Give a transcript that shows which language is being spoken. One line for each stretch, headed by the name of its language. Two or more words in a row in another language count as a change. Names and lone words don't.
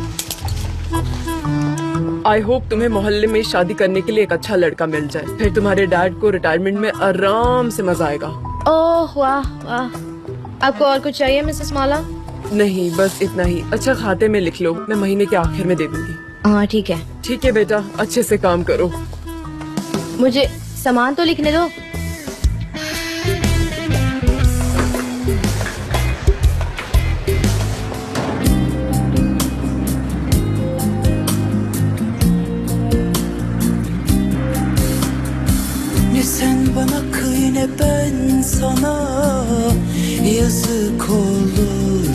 English: I hope
Hindi: तुम्हें मोहल्ले में शादी करने के लिए एक अच्छा लड़का मिल जाए, फिर तुम्हारे डैड को रिटायरमेंट में आराम से मजा आएगा। ओह वाह वाह। आपको और कुछ चाहिए मिसेस माला? नहीं, बस इतना ही। अच्छा, खाते में लिख लो, मैं महीने के आखिर में दे दूंगी। हाँ ठीक है। ठीक है बेटा, अच्छे से काम करो। मुझे सामान तो लिखने दो।
Turkish: Ne sen bana kıy ne ben sana, yazık olur.